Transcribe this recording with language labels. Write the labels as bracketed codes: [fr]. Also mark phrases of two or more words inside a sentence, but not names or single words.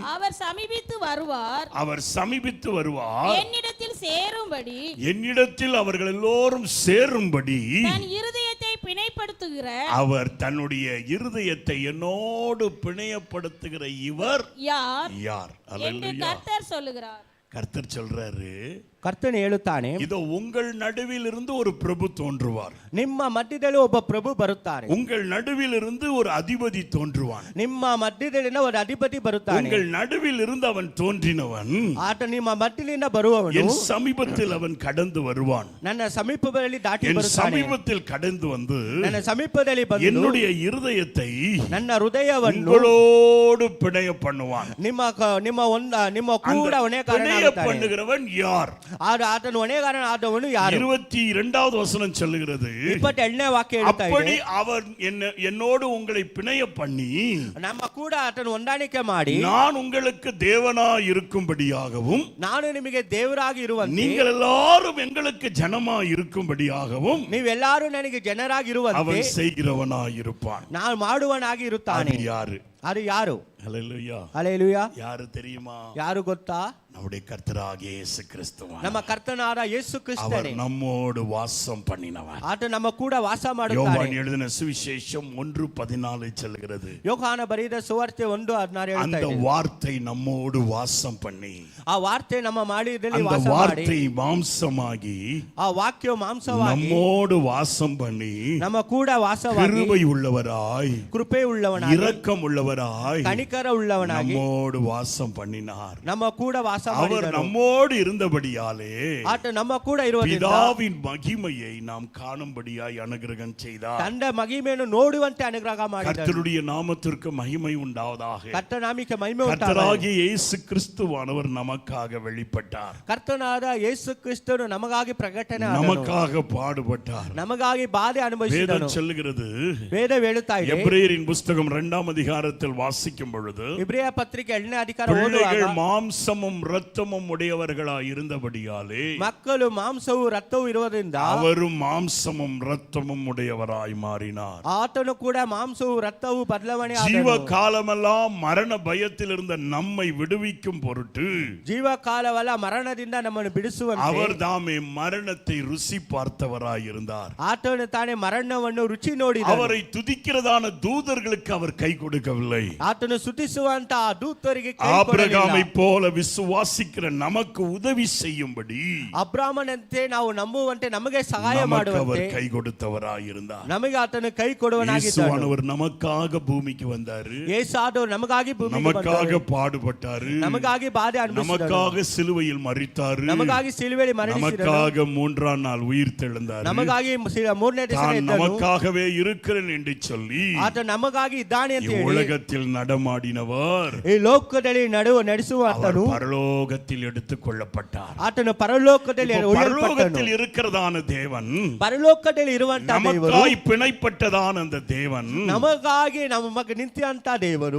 [ta] அவர் சமீபித்து வருவார், என்னிடத்தில் சேரும்படி, என்னிடத்தில் அவர்கள் எல்லோரும் சேரும்படி தன் இருதயத்தை பிணைப்படுத்துகிற, அவர் தன்னுடைய இருதயத்தை என்னோடு பிணையப்படுத்துகிற இவர் யார் என்று கர்த்தர் சொல்லுகிறார். கர்த்தர் சொல்றாரு, [kn] ಕರ್ತನು ಹೇಳುತ್ತಾನೆ, [ta] இதோ உங்கள் நடுவில் இருந்து ஒரு பிரபு தோன்றுவார், [kn] ನಿಮ್ಮ ಮಧ್ಯದಲ್ಲಿ ಒಬ್ಬ ಪ್ರಭು ಬರುತ್ತಾರೆ, [ta] உங்கள் நடுவில் இருந்து ஒரு அதிபதி தோன்றுவான், [kn] ನಿಮ್ಮ ಮಧ್ಯದಲ್ಲಿನ ಒಂದು ಅಧಿಪತಿ ಬರುತ್ತಾನೆ, [ta] உங்கள் நடுவில் இருந்து அவன் தோன்றினவன் [kn] ಆತ ನಿಮ್ಮ ಮಧ್ಯದಿಂದ ಬರುವವನು [ta] என் சமீபத்தில் அவன் கடந்து வருவான், [kn] ನನ್ನ ಸಮೀಪದಲ್ಲಿ ದಾಟಿ [ta] என் [kn] ಬರುತ್ತಾನೆ, [ta] சமீபத்தில் கடந்து வந்து [kn] ನನ್ನ ಸಮೀಪದಲ್ಲಿ ಬಂದು [ta] என்னுடைய இருதயத்தை [kn] ನನ್ನ ಹೃದಯವನ್ನು [ta] உங்களோடு பிணைய பண்ணுவான். [kn] ನಿಮ್ಮ ಕೂಡ [ta] பிணைய [kn] ಹೊಣೆಗಾರನಾಗುತ್ತಾನೆ. [ta] பண்ணுகிறவன் யார்? [kn] ಆತನು ಹೊಣೆಗಾರನಾದವನು ಯಾರು? [ta] 22வது வசனம் சொல்லுகிறது, [kn] 22ನೇ ವಾಕ್ಯ ಹೇಳ್ತಾ [ta] அப்படி [kn] ಇದೆ, [ta] அவர் என்னோடு உங்களை பிணைய பண்ணி [kn] ನಮ್ಮ ಕೂಡ ಆತನು ಹೊಂದಾಣಿಕೆ ಮಾಡಿ [ta] நான் உங்களுக்கு தேவனாய் இருக்கும்படியாகவும் [kn] ನಾನು ನಿಮಗೆ ದೇವರಾಗಿ ಇರುವಂತೆ [ta] நீங்கள் எல்லாரும் எங்களுக்கு ஜனமாய் இருக்கும்படியாகவும் [kn] ನೀವೆಲ್ಲರೂ ನನಗೆ ಜನರಾಗಿ ಇರುವಂತೆ [ta] அவன் செய்கிறவனாய் இருப்பான். [kn] ನಾನು ಮಾಡುವನಾಗಿ ಇರುತ್ತಾನೆ. [ta] அது யாரு? [kn] ಅದು ಯಾರು? [ta] ஹல்லேலூயா. [kn] ಹಲ್ಲೆಲೂಯಾ. [ta] யாரு தெரியுமா? [kn] ಯಾರು ಗೊತ್ತಾ? [ta] நம்முடைய கர்த்தராகிய இயேசு கிறிஸ்துவான். [kn] ನಮ್ಮ ಕರ್ತನಾದ ಯೇಸು [ta] அவர் [kn] ಕ್ರಿಸ್ತನೇ. [ta] நம்மோடு வாசம் பண்ணினவர். [kn] ಆತ ನಮ್ಮ ಕೂಡ ವಾಸ ಮಾಡುತ್ತಾನೆ. [ta] யோவான் எழுதின சுவிசேஷம் 1:14 சொல்கிறது, [kn] ಯೋಹಾನ ಬರೆದ ಸುವಾರ್ತೆ 1:16 ಹೇಳ್ತಾ [ta] அந்த [kn] ಇದೆ, [ta] வார்த்தை நம்மோடு வாசம் பண்ணி, [kn] ಆ ವಾರ್ತೆ ನಮ್ಮ ಮಾಡಿದಲ್ಲಿ [ta] அந்த [kn] ವಾಸ ಮಾಡಿ, [ta] வார்த்தை மாம்சமாகி [kn] ಆ ವಾಕ್ಯ ಮಾಂಸವಾಗಿ [ta] நம்மோடு வாசம் பண்ணி [kn] ನಮ್ಮ ಕೂಡ ವಾಸವಾಗಿ [ta] கிருபை உள்ளவராய் [kn] ಕೃಪೆ ಉಳ್ಳವನಾಗಿ [ta] இரக்கம் உள்ளவராய் [kn] ಕನಿಕರ ಉಳ್ಳವನಾಗಿ [ta] நம்மோடு வாசம் பண்ணினார். [kn] ನಮ್ಮ ಕೂಡ ವಾಸ [ta] அவர் [kn] ಮಾಡಿದನು. [ta] நம்மோடு இருந்தபடியாலே [kn] ಆತ ನಮ್ಮ ಕೂಡ ಇರುವುದರಿಂದ [ta] பிதாவின் மகிமையை நாம் காணும்படியாய் அனுகிரகம் செய்தார். [kn] ತಂದೆ ಮಹಿಮೆಯನ್ನು ನೋಡುವಂತೆ ಅನುಗ್ರಹ ಮಾಡಿದನು. [ta] கர்த்தருடைய நாமத்திற்கு மகிமை உண்டாவதாக. [kn] ಕರ್ತನಾಮಿಕೆ ಮಹಿಮೆ ಉಂಟಾಗಲಿ. [ta] கர்த்தராகிய இயேசு கிறிஸ்துவானவர் நமக்காக வெளிப்பட்டார், [kn] ಕರ್ತನಾದ ಯೇಸು ಕ್ರಿಸ್ತನು ನಮಗಾಗಿ ಪ್ರಕಟನೆ ಆದನು. [ta] நமக்காக பாடுபட்டார். [kn] ನಮಗಾಗಿ ಬಾಧೆ ಅನುಭವಿಸಿದನು. [ta] வேதம் சொல்லுகிறது, [kn] ವೇದ ಹೇಳುತ್ತಾ ಇದೆ, [ta] எபிரேயரின் புஸ்தகம் 2ஆம் அதிகாரத்தில் வாசிக்கும் பொழுது, [kn] ಇಬ್ರಿಯ ಪತ್ರಿಕೆ 2ನೇ ಅಧಿಕಾರ [ta] பிள்ளைகள் [kn] ಓದುವಾಗ [ta] மாம்சமும் இரத்தமும் உடையவர்களாய் இருந்தபடியாலே [kn] ಮಕ್ಕಳು ಮಾಂಸವು ರಕ್ತವು ಇರುವುದರಿಂದ [ta] அவரும் மாம்சமும் இரத்தமும் உடையவராய் மாறினார். [kn] ಆತನು ಕೂಡ ಮಾಂಸವು ರಕ್ತವು ಬದಲಾವಣೆ [ta] ஜீவ [kn] ಆದನು. [ta] காலமெல்லாம் மரண பயத்தில் இருந்த நம்மை விடுவிக்கும் பொருட்டு [kn] ಜೀವ ಕಾಲವಲ್ಲ ಮರಣದಿಂದ ನಮ್ಮನ್ನು ಬಿಡಿಸುವಂತೆ [ta] அவர் தாமே மரணத்தை ருசி பார்த்தவராய் இருந்தார். [kn] ಆತನು ತಾನೇ ಮರಣವನ್ನು ರುಚಿ ನೋಡಿದನು. [ta] அவரை துதிக்கிறதான தூதர்களுக்கு அவர் கை கொடுக்கவில்லை. [kn] ಆತನು ಸ್ತುತಿಸುವಂತ ಆ ದೂತರಿಗೆ ಕೈ [ta] ஆபிரகாமை [kn] ಕೊಡಲಿಲ್ಲ. [ta] போல விசுவாசிக்கிற நமக்கு உதவி செய்யும்படி [kn] ಅಬ್ರಾಮನಂತೆ ನಾವು ನಂಬುವಂತೆ ನಮಗೆ ಸಹಾಯ [ta] நமக்கு அவர் [kn] ಮಾಡುವಂತೆ [ta] கை கொடுத்தவராய் இருந்தார். [kn] ನಮಗೆ ಆತನು ಕೈ ಕೊಡುವನಾಗಿದ್ದನು. [ta] இயேசுவானவர் நமக்காக பூமிக்கு வந்தாரு, [kn] ಯೇಸಾದವರು ನಮಗಾಗಿ ಭೂಮಿಗೆ [ta] நமக்காக [kn] ಬಂದರು. [ta] பாடுபட்டாரு, [kn] ನಮಗಾಗಿ ಬಾಧೆ ಅನುಭವಿಸಿದರು. [ta] நமக்காக சிலுவையில் மரித்தாரு, [kn] ನಮಗಾಗಿ ಸಿಲುಬೆಯಲ್ಲಿ ಮರಣಿಸಿದರು. [ta] நமக்காக 3ஆம் நாள் உயிர் தெழுந்தாரு, [kn] ನಮಗಾಗಿ ಮೂರನೇ ದಿವಸ [ta] தான் [kn] ಎದ್ದನು. [ta] நமக்காகவே இருக்கிறேன் என்று சொல்லி [kn] ಆತ ನಮಗಾಗಿ ಇದ್ದಾನೆ ಅಂತ ಹೇಳಿ [ta] உலகத்தில் நடமாடினவர் [kn] ಈ ಲೋಕದಲ್ಲಿ ನಡೆಸುವ [ta] அவர் [kn] ಆತನು [ta] பரலோகத்தில் எடுத்துக் கொள்ளப்பட்டார். [kn] ಆತನು ಪರಲೋಕದಲ್ಲಿ [ta] இப்போ [kn] ಒಯ್ಯಲ್ಪಟ್ಟನು. [ta] பரலோகத்தில் இருக்கிறதான தேவன், [kn] ಪರಲೋಕದಲ್ಲಿ ಇರುವಂತ ದೇವರು, [ta] நமக்காய் பிணைப்பட்டதான அந்த தேவன், [kn] ನಮಗಾಗಿ ನಮಗೆ ನಿಂತಿರುವಂತ ದೇವರು